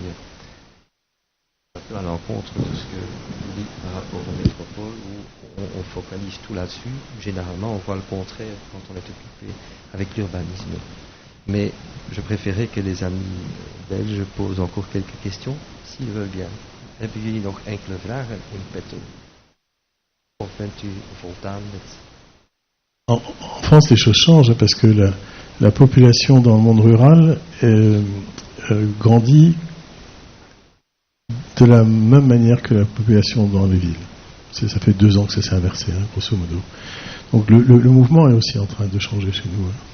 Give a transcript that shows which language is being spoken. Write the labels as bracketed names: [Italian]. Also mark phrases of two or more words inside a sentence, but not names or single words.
[French] Un peu à l'encontre de ce que vous dites par rapport aux métropoles où on focalise tout là-dessus. Généralement, on voit le contraire quand on est occupé avec l'urbanisme. Mais je préférais que les amis belges posent encore quelques questions, s'ils veullen bien. [Dutch] Hebben jullie nog enkele vragen in petto? Of bent u voldaan met... [French] En France, les choses changent parce que la population dans le monde rural grandit de la même manière que la population dans les villes. Ça fait 2 ans que ça s'est inversé, grosso modo. Donc le mouvement est aussi en train de changer chez nous.